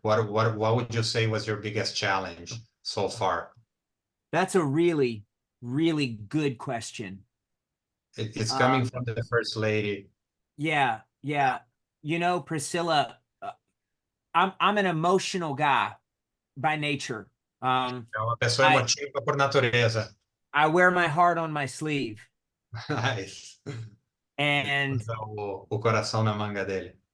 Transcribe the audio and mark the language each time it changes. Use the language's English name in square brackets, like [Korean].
[English] What would you say was your biggest challenge so far? That's a really, really good question. It's coming from the First Lady. Yeah. You know, Priscilla, I'm an emotional guy by nature. [Portuguese] É uma pessoa emotiva por natureza. [English] I wear my heart on my sleeve. Nice. And [Portuguese] Usa o coração na manga dele.